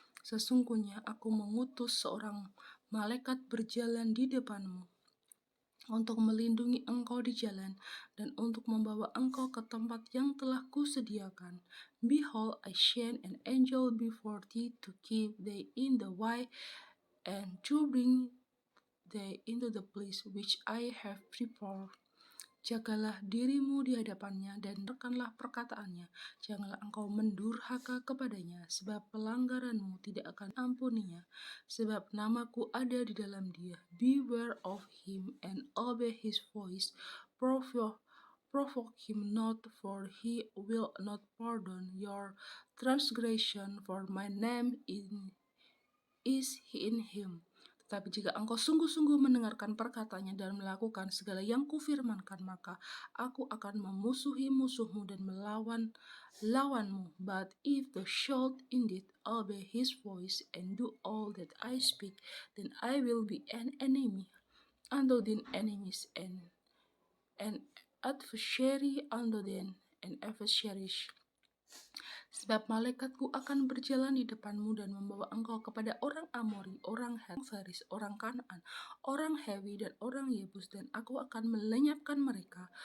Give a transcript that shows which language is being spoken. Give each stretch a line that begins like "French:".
Indonesian: Sesungguhnya aku mengutus seorang malaikat berjalan di depanmu untuk melindungi engkau di jalan, dan untuk membawa engkau ke tempat yang telah kusediakan.
English: Behold, I send an angel before thee to keep thee in the way, and to bring thee into the place which I have prepared.
Indonesian: Jagalah dirimu di hadapannya dan dengarkanlah perkataannya. Janganlah engkau mendurhaka kepadanya, sebab pelanggaranmu tidak akan ampuninya. Sebab namaku ada di dalam dia.
English: Beware of him and obey his voice. Provoke him not, for he will not pardon your transgression, for my name is in him.
Indonesian: Tetapi jika engkau sungguh-sungguh mendengarkan perkataannya dan melakukan segala yang kufirmankan, maka aku akan memusuhi musuhmu dan lawanmu.
English: But if thou shalt indeed obey his voice and do all that I speak, then I will be an enemy unto thine enemies, and an adversary unto thine adversaries.
Indonesian: Sebab malaikatku akan berjalan di depanmu dan membawa engkau kepada orang Amori, orang Het, Feris, orang Kanaan, orang Hewi, dan orang Yebus, dan aku akan melenyapkan mereka.